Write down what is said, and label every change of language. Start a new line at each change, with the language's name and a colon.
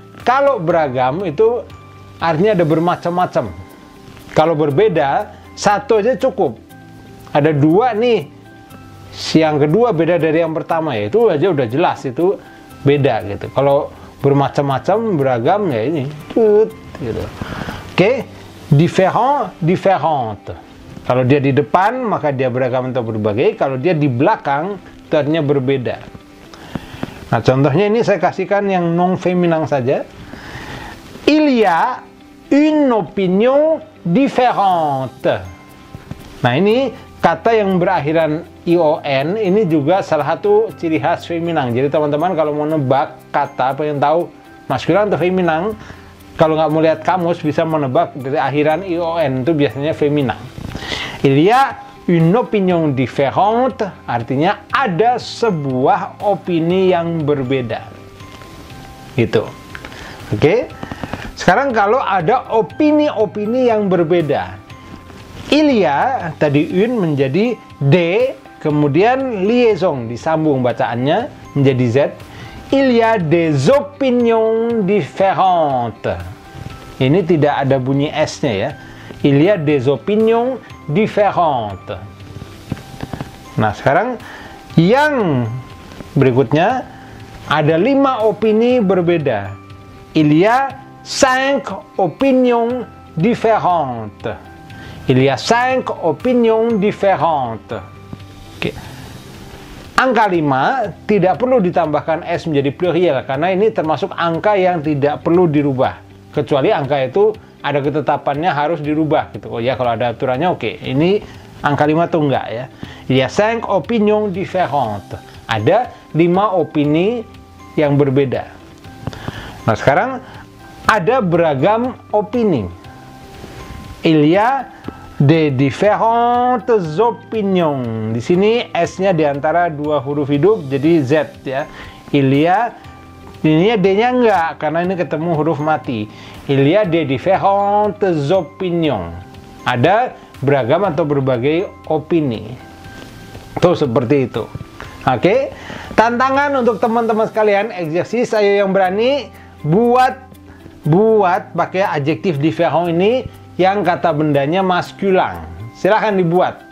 Indonesian: Kalau beragam itu artinya ada bermacam-macam. Kalau berbeda, satu aja cukup. Ada 2 nih. Yang kedua beda dari yang pertama, ya itu aja udah jelas itu beda gitu. Kalau bermacam-macam, beragam ya ini gitu. Oke, différent, différente. Kalau dia di depan maka dia beragam atau berbagai. Kalau dia di belakang itu artinya berbeda. Nah, contohnya ini saya kasihkan yang non féminin saja.
French: Il y a une opinion différente.
Indonesian: Nah, ini kata yang berakhiran ion ini juga salah satu ciri khas feminang. Jadi teman-teman kalau mau nebak kata, pengen tahu maskulan atau feminang, kalau nggak mau lihat kamus bisa menebak dari akhiran ion, itu biasanya feminang.
French: Il y a une opinion différente,
Indonesian: artinya ada sebuah opini yang berbeda. Gitu. Oke. Sekarang kalau ada opini-opini yang berbeda.
French: Il y a,
Indonesian: tadi une menjadi D, kemudian liaison, disambung bacaannya menjadi Z.
French: Il y a des opinions différentes.
Indonesian: Ini tidak ada bunyi S-nya ya.
French: Il y a des opinions différentes.
Indonesian: Nah, sekarang yang berikutnya ada 5 opini berbeda.
French: Il y a 5 opinions différentes. Il y a 5 opinions différentes.
Indonesian: Oke. Angka 5 tidak perlu ditambahkan S menjadi pluriel karena ini termasuk angka yang tidak perlu dirubah. Kecuali angka itu ada ketetapannya harus dirubah gitu. Oh ya, kalau ada aturannya oke. Ini angka 5 tuh enggak ya.
French: Il y a 5 opinions différentes.
Indonesian: Ada 5 opini yang berbeda. Nah, sekarang ada beragam opini.
French: Il y a des différentes opinions.
Indonesian: Di sini S-nya di antara 2 huruf hidup jadi Z ya.
French: Il y a
Indonesian: Ini D-nya enggak, karena ini ketemu huruf mati.
French: Il y a des différentes opinions.
Indonesian: Ada beragam atau berbagai opini. Tuh, seperti itu. Oke, tantangan untuk teman-teman sekalian, eksersis ayo yang berani buat pakai adjektif différent ini yang kata bendanya maskulin. Silahkan dibuat.